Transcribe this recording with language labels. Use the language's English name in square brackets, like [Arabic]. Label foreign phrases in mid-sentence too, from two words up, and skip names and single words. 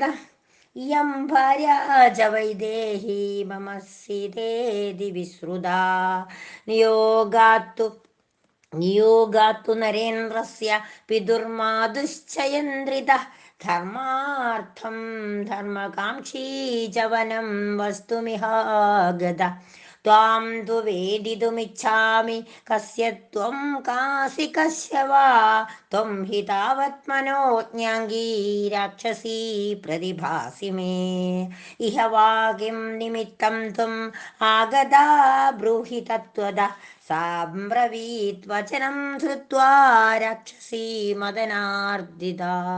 [Sanskrit] ഇയം ഭാര്യ ച വൈദേഹി മമ സീതേതി വിശ്രുതാ. നിയോഗാത്തു നരേന്ദ്രസ്യ പിതുർമാതുശ്ചയന്ദ്രിതഃ ധർമാർത്ഥം ധർമ്മകാംക്ഷീ ച വനം വസ്തുമിഹാഗത. त्वां तु वेदितुमिच्छामि कस्य त्वं कासि कस्य वा त्वं हि तावत् मनोज्ञाङ्गी राक्षसी प्रतिभासि मे इह वा किं निमित्तं त्वम् आगता ब्रूहि तत्त्वदः साब्रवीत् वचनं श्रुत्वा राक्षसी मदनार्दिता